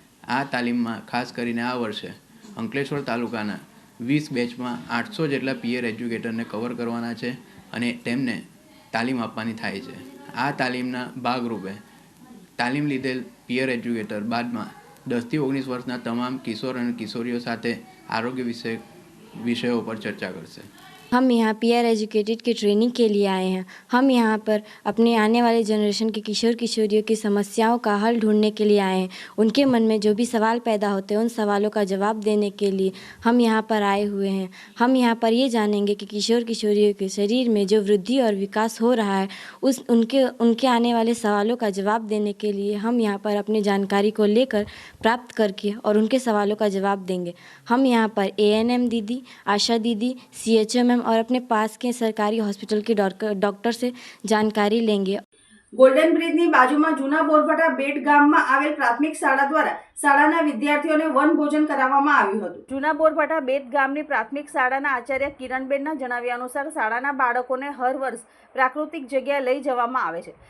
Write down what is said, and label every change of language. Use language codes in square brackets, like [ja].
[gu] આ તાલીમમાં ખાસ કરીને આ વર્ષે અંકલેશ્વર તાલુકાના 20 બેચમાં 800 જેટલા પિયર એજ્યુકેટરને કવર કરવાના છે અને તેમને તાલીમ આપવાની થાય છે. આ તાલીમના ભાગરૂપે તાલીમ લીધેલ પિયર એજ્યુકેટર બાદમાં 10થી 19 વર્ષના તમામ કિશોર અને કિશોરીઓ સાથે આરોગ્ય [hi] विषयों पर चर्चा करते हैं. हम यहाँ पीयर एजुकेटेड की ट्रेनिंग के लिए आए हैं. हम यहाँ पर अपने आने वाले जनरेशन के किशोर किशोरियों की समस्याओं का हल ढूंढने के लिए आए हैं. उनके मन में जो भी सवाल पैदा होते हैं उन सवालों का जवाब देने के लिए हम यहाँ पर आए हुए हैं. हम यहाँ पर ये जानेंगे कि किशोर किशोरियों के शरीर में जो वृद्धि और विकास हो रहा है उनके आने वाले सवालों का जवाब देने के लिए हम यहाँ पर अपनी जानकारी को लेकर प्राप्त करके और उनके सवालों का जवाब देंगे. हम यहाँ पर ANM दीदी, आशा दीदी, CHMM और अपने पास के सरकारी हॉस्पिटल के डॉक्टर से जानकारी लेंगे. [gu] ગોલ્ડન બ્રિજની બાજુમાં જૂના બોરભાટા બેટ ગામમાં આવેલ પ્રાથમિક શાળા દ્વારા શાળાના વિદ્યાર્થીઓને વનભોજન કરાવવામાં આવ્યું હતું. જૂના બોરભાટા બેટ ગામની પ્રાથમિક શાળાના આચાર્ય કિરણબેનના જણાવ્યા અનુસાર શાળાના બાળકોને હર વર્ષ પ્રાકૃતિક જગ્યાએ લઈ જવામાં આવે છે.